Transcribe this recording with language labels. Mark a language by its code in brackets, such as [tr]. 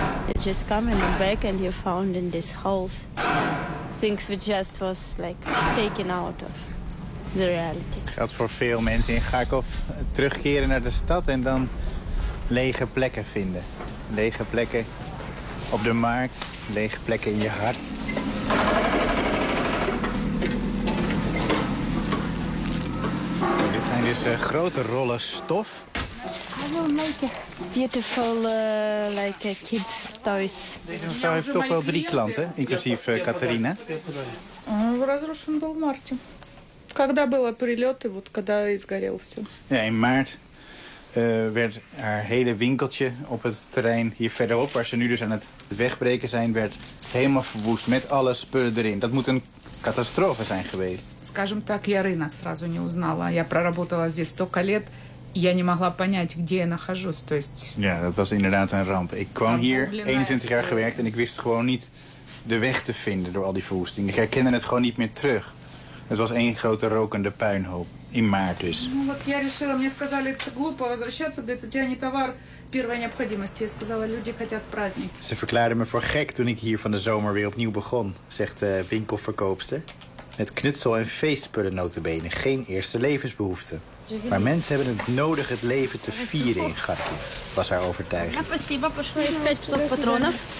[en] You just come in the back and you found in these holes things which just was like taken out of the reality. [nl] Dat geldt voor veel mensen in Kharkov terugkeren naar de stad en dan lege plekken vinden. Lege plekken op de markt, lege plekken in je hart. Dit zijn dus grote rollen stof. [en] Beautiful, like kids toys. [nl] Deze vrouw heeft toch wel drie klanten, inclusief Katerina. [ru] Разрушен был в марте. Когда было прилеты, вот когда изгорел все. [nl] Ja, in maart werd haar hele winkeltje op het terrein hier verderop, waar ze nu dus aan het wegbreken zijn, werd helemaal verwoest met alle spullen erin. Dat moet een catastrofe zijn geweest. [ru] Скажем так, я рынок сразу не узнала. Я проработала здесь столько лет. Я не могла понять, где я нахожусь. То есть... [nl] Ja, dat was inderdaad een ramp. Ik kwam hier 21 jaar gewerkt en ik wist gewoon niet de weg te vinden door al die verwoestingen. Ik herkende het gewoon niet meer terug. Het was één grote rokende puinhoop. In maart dus. [ru] Вот я решила, мне сказали, это глупо возвращаться, да это тебя не товар первой необходимости. Я сказала, люди хотят праздник. [nl] Ze verklaarde me voor gek toen ik hier van de zomer weer opnieuw begon, zegt de winkelverkoopster. Met knutsel- en feestspullen notabene, geen eerste levensbehoefte. Maar mensen hebben het nodig het leven te vieren in Kharkiv, was haar overtuiging. [ru] Спасибо, часов патронов.